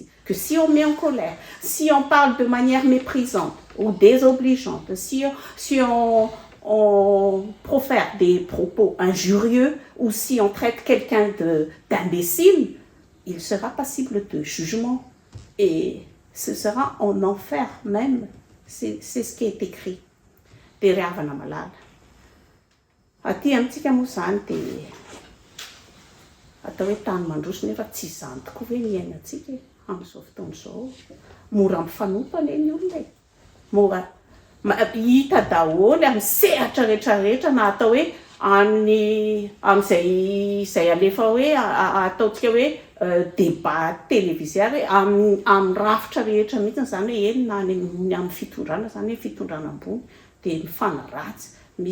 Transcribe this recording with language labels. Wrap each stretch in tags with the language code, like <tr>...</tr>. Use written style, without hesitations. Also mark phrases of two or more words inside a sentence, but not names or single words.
<fr>Que si on met en colère, si on parle de manière méprisante ou désobligeante, si on profère des propos injurieux ou si on traite quelqu'un d'imbécile, il sera passible de jugement et ce sera en enfer même. C'est ce qui est écrit.</fr> <mg>Dia ry havana malala. Aty amintsika moa zany dia atao hoe tany mandroso nefa tsy izany tokoa hoe miainantsika amin'izao fotoana izao. Mora mifanompana eny olona e. Mora hita daholy amin'ny sehatra rehetrarehetra na atao hoe amin'izay alefa hoe ataontsika hoe</mg> <fr>débat télévisé</fr> <mg>hoe amin'ny rafitra rehetra mihitsy zany hoe eny na amin'ny fitondrana zany hoe fitondrana ambony dia mifanaratsy.</mg>